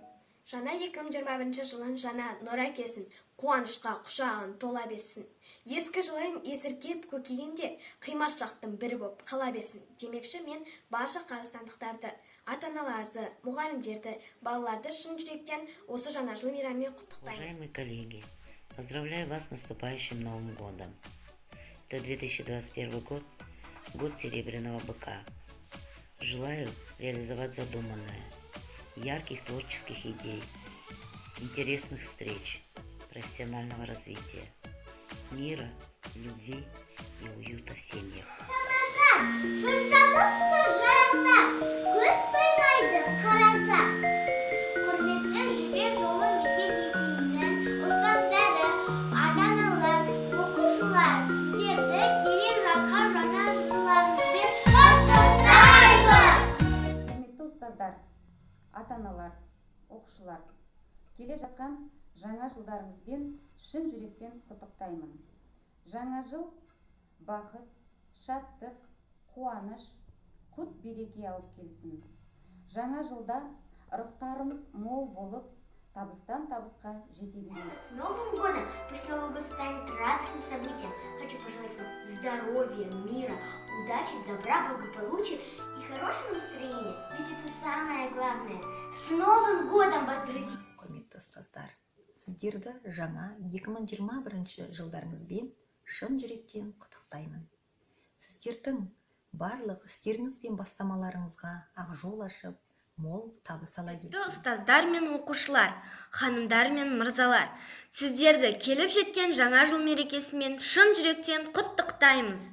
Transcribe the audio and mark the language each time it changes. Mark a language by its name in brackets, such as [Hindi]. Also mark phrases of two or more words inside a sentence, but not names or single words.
[Kazakh] Жаңа 2021 жылын жаңа нұр әкелсін, қуанышқа құшағын тола берсін. Ескі жылайым есіркеп көкейінде қимашақтың бірі боп қала берсін. Демекші мен барша қазақстандықтарды, ата-аналарды, мұғалімдерді, балаларды шын жүректен осы жаңа жыл мейрамымен құттықтаймын. [Russian] Уважаемые коллеги, поздравляю вас с наступающим Новым годом. Это 2021 год, год Серебряного быка. Желаю реализовать задуманное, ярких творческих идей, интересных встреч, профессионального развития, мира, любви и уюта в семьях. [Kazakh] Құрметті Жібек жолы мектеп-лицейінің ұстаздары, ата-аналар, оқушылар, сіздерді келе жатқан жаңа жылдарыңызбен құттықтаймын. Құрметті ұстаздар, ата-аналар, оқушылар, келе жатқан жаңа жылдарыңызбен шын жүректен құттықтаймын. Жаңа жыл бақыт, шаттық, қуаныш, құт береке алып келсін. Жаңа жылда ырыстарымыз мол болып, табыстан табысқа жете береміз. [Russian] С Новым годом! Пусть Новый год станет радостным событием. Хочу пожелать вам здоровья, мира, удачи, добра, благополучия и хорошего настроения. Ведь это самое главное. С Новым годом вас, друзья! [Kazakh] Құрметті ұстаздар, сіздерді жаңа 2021 жылдарыңызбен шын жүректен құттықтаймын. Сіздердің барлық істеріңіз бен бастамаларыңызға ақ жол ашып, мол табыс ала келсін. Ұстаздар мен оқушылар, ханымдар мен мырзалар, сіздерді келіп жеткен жаңа жыл мерекесімен шын жүректен құттықтаймыз.